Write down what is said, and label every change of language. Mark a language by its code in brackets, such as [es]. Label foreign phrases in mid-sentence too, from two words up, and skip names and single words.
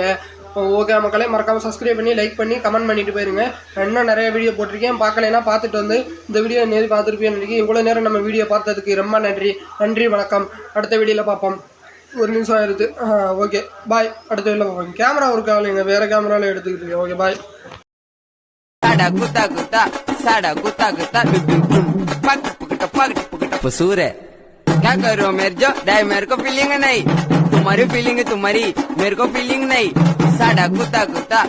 [ta] ஓகே மக்களே, மறக்காமல் சப்ஸ்கிரைப் பண்ணி லைக் பண்ணி கமெண்ட் பண்ணிட்டு போயிருங்க. இன்னும் நிறைய வீடியோ போட்டிருக்கேன், பார்க்கலைன்னா பார்த்துட்டு வந்து இந்த வீடியோ நேரில் பார்த்துருப்பேன். இவ்வளோ நேரம் நம்ம வீடியோ பார்த்ததுக்கு ரொம்ப நன்றி வணக்கம். அடுத்த வீடியோவில் பார்ப்போம். ஒரு நிமிஷம் ஆயிடுது. ஓகே பாய். அடுத்த வீடியோவில் பார்ப்போம். கேமரா ஒர்க் ஆகலைங்க, வேறு கேமராவில் எடுத்துக்கிட்டு இருக்கேன். ஓகே பாய். [hi] सूर्य क्या कर रहे हो मेरे जो डाय, मेरे को फीलिंग नहीं, तुम्हारी फीलिंग है तुम्हारी, मेरे को फीलिंग नहीं. [pa] ਸਾਡਾ ਕੁੱਤਾ ਕੁੱਤਾ